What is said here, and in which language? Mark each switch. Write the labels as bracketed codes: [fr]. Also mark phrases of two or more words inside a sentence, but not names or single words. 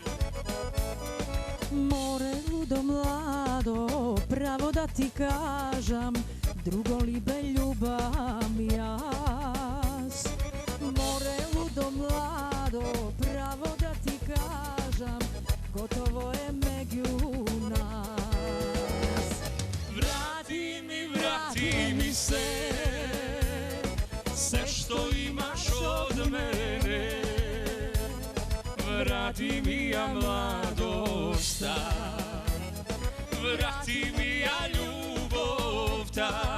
[mk] Море лудо младо, право да ти кажам, друго ли бе љубам јас. Море лудо младо, право да ти кажам, готово е меѓу нас. [sr] Vrati mi se, sve što imaš od mene. [mk] Врати ми ја младост та, врати ми ја љубов та.